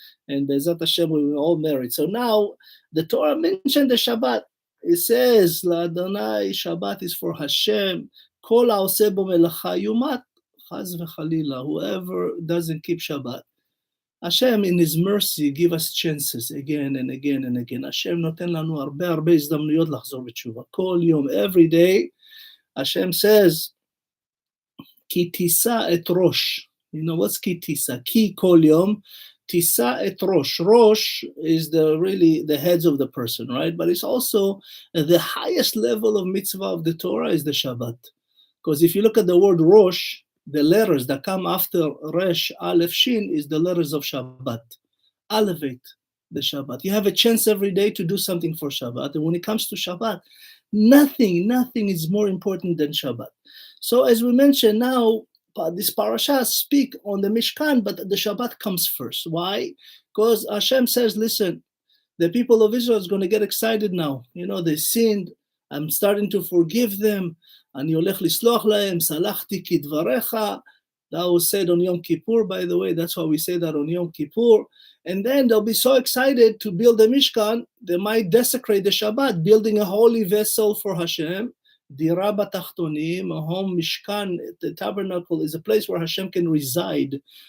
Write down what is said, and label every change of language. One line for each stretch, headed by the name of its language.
English: And Be'ezat Hashem, we were all married. So now the Torah mentioned the Shabbat. It says, L'Adonai, Shabbat is for Hashem.
Hebrew: Kol ha'oseh bo melacha yumat, chaz v'chalila.
English: Whoever doesn't keep Shabbat. Hashem, in His mercy, give us chances again and again and again.
Hebrew: Hashem noten lanu הרבה הזדמנויות לחזור בתשובה. כל יום,
English: every day, Hashem says,
Hebrew: כי תישא את ראש.
English: You know, what's
Hebrew: כי תישא? כי כל יום, תישא את ראש.
English: Rosh is really the heads of the person, right? But it's also the highest level of mitzvah of the Torah is the Shabbat. Because if you look at the word Rosh, the letters that come after Resh, Aleph, Shin is the letters of Shabbat. Elevate the Shabbat. You have a chance every day to do something for Shabbat. And when it comes to Shabbat, nothing is more important than Shabbat. So as we mentioned now, this parasha speak on the Mishkan, but the Shabbat comes first. Why? Because Hashem says, listen, the people of Israel is going to get excited now. You know, they sinned. I'm starting to forgive them.
Hebrew: אני הולך לסלוח להם, סלחתי כדבריך.
English: That was said on Yom Kippur, by the way. That's why we say that on Yom Kippur. And then they'll be so excited to build the Mishkan, they might desecrate the Shabbat, building a holy vessel for Hashem.
Hebrew: Dira batachtonim,
English: a home Mishkan, the tabernacle is a place where Hashem can reside.